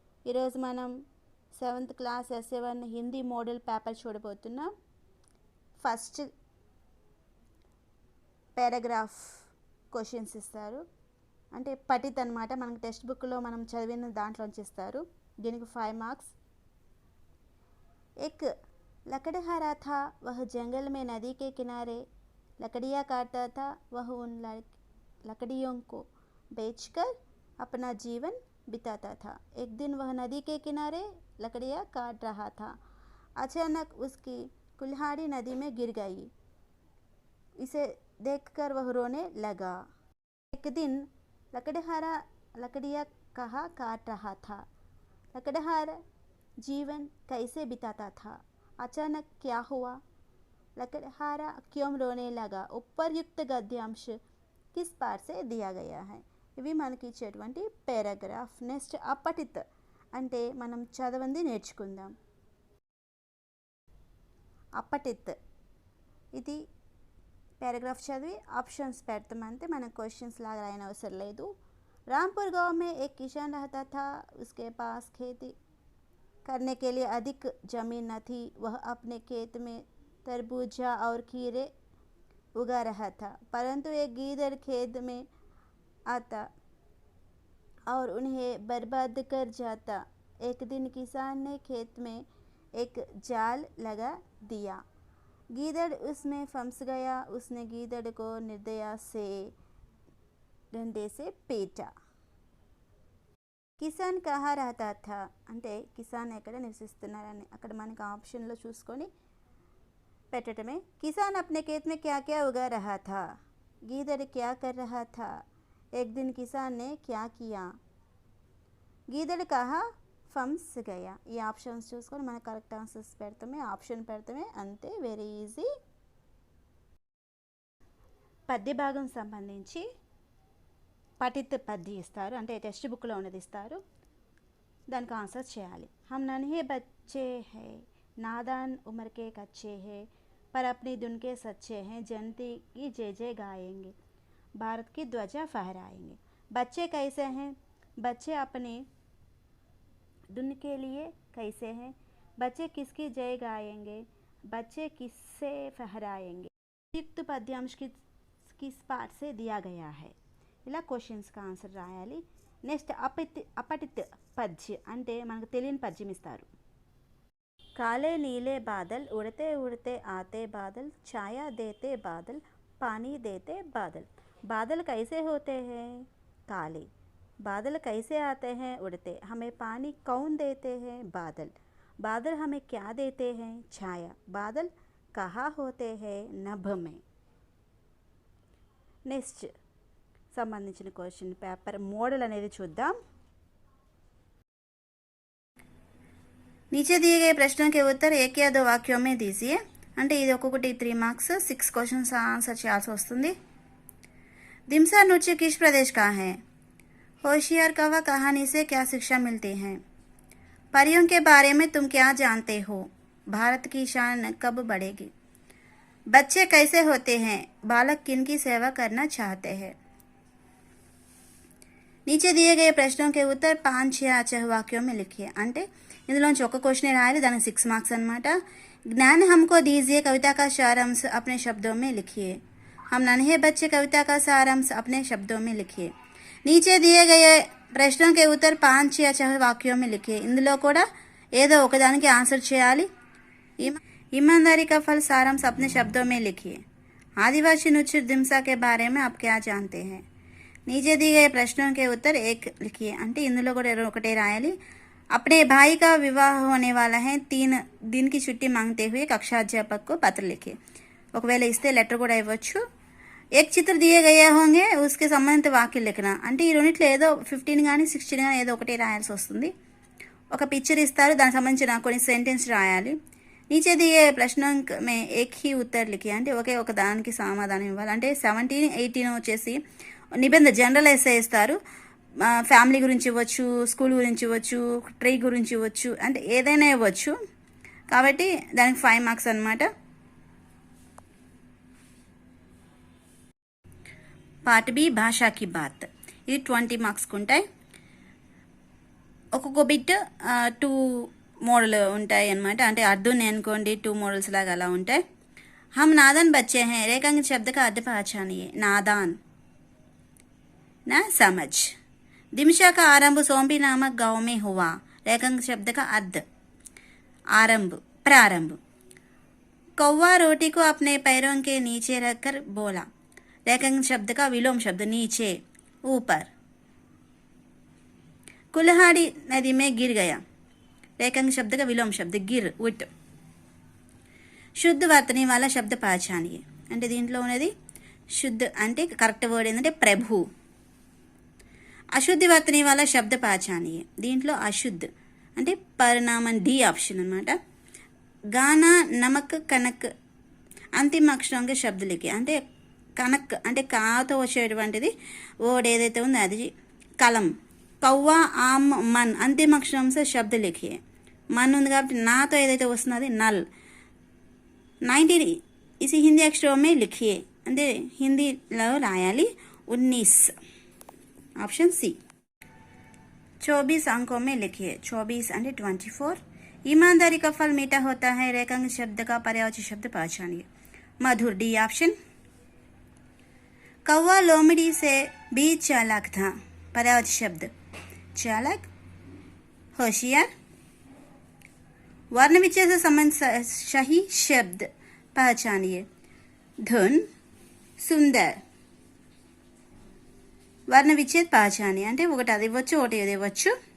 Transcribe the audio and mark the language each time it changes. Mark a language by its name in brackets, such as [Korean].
[Telugu] ఈరోజు మనం 7th class ఎస్ఏ1 Hindi model paper చూడబోతున్నాం. ఫస్ట్ పారాగ్రాఫ్ క్వశ్చన్స్ ఇస్తారు, అంటే పఠిత్ అనమాట. మనకు టెక్స్ట్ బుక్లో మనం చదివిన దాంట్లోంచి ఇస్తారు. దీనికి 5 మార్క్స్. [Hindi] एक लकड़हारा था, वह जंगल में नदी के किनारे लकड़ियाँ काटता था. वह उन लकड़ियों को बेचकर अपना जीवन बिताता था. एक दिन वह नदी के किनारे लकड़ियाँ काट रहा था. अचानक उसकी कुल्हाड़ी नदी में गिर गई. इसे देखकर वह रोने लगा. एक दिन लकड़हारा लकड़ियाँ कहाँ काट रहा था. लकड़हारा जीवन कैसे बिताता था. अचानक क्या हुआ. लकड़हारा क्यों रोने लगा. उपरयुक्त गद्यांश किस पाठ से दिया गया है. [Telugu] ఇవి మనకి ఇచ్చేటువంటి పారాగ్రాఫ్. నెక్స్ట్ అపఠిత్ అంటే మనం చదవంది నేర్చుకుందాం. అపఠిత్ ఇది పారాగ్రాఫ్ చదివి ఆప్షన్స్ పెడతామంటే మనం క్వశ్చన్స్ లాగా రాయన అవసరం లేదు. [Hindi] रामपुर गांव में एक किसान रहता था. उसके पास खेती करने के लिए अधिक जमीन न थी. वह अपने खेत में तरबूजा और खीरे उगा रहा था, परंतु एक गीदड़ खेत में आता और उन्हें बर्बाद कर जाता. एक दिन किसान ने खेत में एक जाल लगा दिया. गीदड़ उसमें फंस गया. उसने गीदड़ को निर्दया से डंडे से पीटा. [Telugu] కిసాన్ కహా రహతా థా అంటే కిసాన్ ఎక్కడ నివసిస్తున్నారని అక్కడ మనకి ఆప్షన్లో చూసుకొని పెట్టడమే. [Hindi] కిసాన్ అప్నే खेत में क्या क्या उगा रहा था. गीदड़ क्या कर रहा था. एक दिन किसान ने क्या किया. गीदड़ कहाँ फंस गया. [Telugu] ఈ ఆప్షన్స్ చూసుకొని మన కరెక్ట్ ఆన్సర్స్ పెడతామే, ఆప్షన్ పెడతామే, అంతే. Very easy. పద్య భాగం సంబంధించి పఠిత్ పద్య ఇస్తారు, అంటే టెక్స్ట్ బుక్లో ఉన్నది ఇస్తారు. దానికి ఆన్సర్ చేయాలి. [Hindi] हम नन्हे बच्चे हैं, नादान उम्र के कच्चे हैं, पर अपनी धुन के सच्चे हैं, जनती की जय जय गाएंगे, भारत की ध्वजा फहराएंगे. बच्चे कैसे हैं. बच्चे अपने धुन के लिए कैसे हैं. बच्चे किसकी जय गाएंगे. बच्चे किससे फहराएंगे. युक्त पद्यांश किस पाठ से दिया गया है. [Telugu] ఇలా క్వశ్చన్స్కి ఆన్సర్ రాయాలి. నెక్స్ట్ అపఠిత్ పద్య అంటే మనకు తెలియని పద్యం ఇస్తారు. [Hindi] కాలే నీలే బాదల్ ఉడతే ఉడతే ఆతే బాదల్ ఛాయా దేతే బాదల్ పానీ దేతే బాదల్. बादल कैसे होते हैं. काले. बादल कैसे आते हैं. उड़ते. हमें पानी कौन देते हैं. बादल. बादल हमें क्या देते हैं. छाया. बादल कहाँ होते हैं. नभ में. [Telugu] నెక్స్ట్ సంబంధించిన క్వశ్చన్ పేపర్ మోడల్ అనేది చూద్దాం. [Hindi] नीचे दिए गए प्रश्नों के उत्तर एक या दो वाक्यों में दीजिए. [Telugu] అంటే ఇది ఒక్కొక్కటి 3 మార్క్స్. 6 క్వశ్చన్స్ ఆన్సర్ చేయాల్సి వస్తుంది. [Hindi] दिमसा नृत्य किस प्रदेश का है. होशियार कौवा कहानी से क्या शिक्षा मिलती है. परियों के बारे में तुम क्या जानते हो. भारत की शान कब बढ़ेगी. बच्चे कैसे होते हैं. बालक किनकी सेवा करना चाहते हैं. नीचे दिए गए प्रश्नों के उत्तर 5 या 6 वाक्यों में लिखिए. [Telugu] అంటే ఇందులోంచి ఒక క్వశ్చన్ రాయాలి, దానికి 6 మార్క్స్ అనమాట. [Hindi] ज्ञान हमको दीजिए कविता का सारांश अपने शब्दों में लिखिए. हम नन्हे बच्चे कविता का सारांश अपने शब्दों में लिखिए. नीचे दिए गए प्रश्नों के उत्तर 5 या 6 वाक्यों में लिखिए. [Telugu] ఇందులో కూడా ఏదో ఒకదానికి ఆన్సర్ చేయాలి. [Hindi] ईमानदारी का फल सारांश अपने शब्दों में लिखिए. आदिवासी नृत्य दिमसा के बारे में आप क्या जानते हैं. नीचे दिए गए प्रश्नों के उत्तर 1 लिखिए. [Telugu] అంటే ఇందులో కూడా ఒకటే రాయాలి. [Hindi] अपने भाई का विवाह होने वाला है. 3 दिन की छुट्टी मांगते हुए कक्षा अध्यापक को पत्र लिखिए. [Telugu] ఒకవేళ ఇస్తే లెటర్ కూడా ఇవ్వచ్చు. [Hindi] एक चित्र दिए गए होंगे, उसके संबंधित वाक्य लिखना. [Telugu] అంటే ఈ రెండిట్లో ఏదో 15 కానీ 16 కానీ ఏదో ఒకటి రాయాల్సి వస్తుంది. ఒక పిక్చర్ ఇస్తారు, దానికి సంబంధించిన కొన్ని సెంటెన్స్ రాయాలి. [Hindi] नीचे दिए प्रश्नों में एक ही उत्तर लिखिए. [Telugu] అంటే ఒకే ఒక దానికి సమాధానం ఇవ్వాలి. అంటే 17, 18 వచ్చేసి నిబంధన జనరల్ ఎస్సే ఇస్తారు. ఫ్యామిలీ గురించి ఇవ్వచ్చు, స్కూల్ గురించి ఇవ్వచ్చు, ట్రీ గురించి ఇవ్వచ్చు, అంటే ఏదైనా ఇవ్వచ్చు. కాబట్టి దానికి 5 మార్క్స్ అనమాట. पार्ट बी भाषा की बात. ఇది 20 మార్క్స్కి ఉంటాయి. ఒక్కొక్క బిట్ 2 మోడల్ ఉంటాయి అన్నమాట. అంటే అర్ధుని అనుకోండి 2 మోడల్స్ లాగా అలా ఉంటాయి. [Hindi] हम नादान बच्चे हैं रेखांकित शब्द का अर्थ पहचानिए. नादान ना समझ. दिमशा का आरंभ सोमपी नामक गांव में हुआ. रेखांकित शब्द का अर्थ आरंभ प्रारंभ. कौवा रोटी को अपने पैरों के नीचे रखकर बोला. रेखांकित शब्द का विलोम शब्द नीचे ऊपर. कुल्हाड़ी नदी में गिर गया. रेखांकित शब्द का विलोम शब्द गिर उठ. శుద్ధ వర్తని వాళ్ళ శబ్ద పహచానియే. [Telugu] అంటే దీంట్లో ఉన్నది శుద్ధ అంటే కరెక్ట్ వర్డ్ ఏంటంటే ప్రభు. అశుద్ధి వర్తని వాళ్ళ శబ్ద పహచానియే. దీంట్లో అశుద్ధ్ అంటే పరిణామం డి ఆప్షన్ అనమాట. గానా నమక్ కనక్ అంతిమ అక్షరంగా శబ్దలికి అంటే కనక్ అంటే కాతో వచ్చేటువంటిది వర్డ్ ఏదైతే ఉందో అది కలం. కవ్వా ఆమ్ మన్ అంతిమ అక్షరంసే శబ్దలికి మన్ ఉంది కాబట్టి నాతో ఏదైతే వస్తుందో అది నల్. [Hindi] 19 इसी हिंदी अक्षरों में लिखिए. [Telugu] అంటే హిందీలో రాయాలి. 19 ऑप्शन सी. [Hindi] 24 अंकों में लिखिए. 24 అంటే 24. ईमानदारी का फल मीठा होता है. रेखांकित शब्द का पर्यायवाची शब्द पहचानिए. मधुर डी ऑप्शन. कौवा लोमड़ी से भी चालाक था. पर्यायवाची शब्द चालाक होशियार. वर्ण विच्छेद से संबंध सही शब्द पहचानिए. धुन सुंदर. [Telugu] वर्ण विच्छेद पहचानिए అంటే ఒకటి అది ఇవ్వచ్చు ఒకటి ఇది ఇవ్వచ్చు.